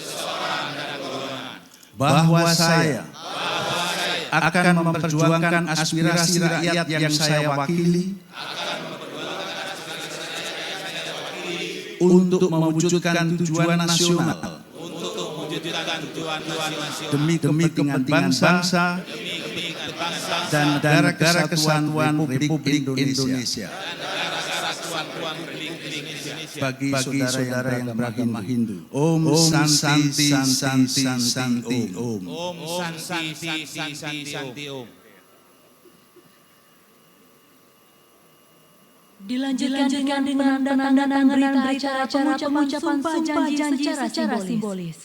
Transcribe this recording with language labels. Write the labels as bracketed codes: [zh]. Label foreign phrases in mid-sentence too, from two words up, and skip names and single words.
[id] Bahwa saya akan memperjuangkan aspirasi rakyat yang saya wakili untuk mewujudkan tujuan nasional demi kepentingan bangsa dan negara kesatuan Republik Indonesia. Bagi saudara yang beragama Hindu, [sa] Om Santi Santi Santi Om. Om Santi Santi Santi Om. [id] Dilanjutkan dengan penandatanganan berita acara pengucapan sumpah janji secara simbolis.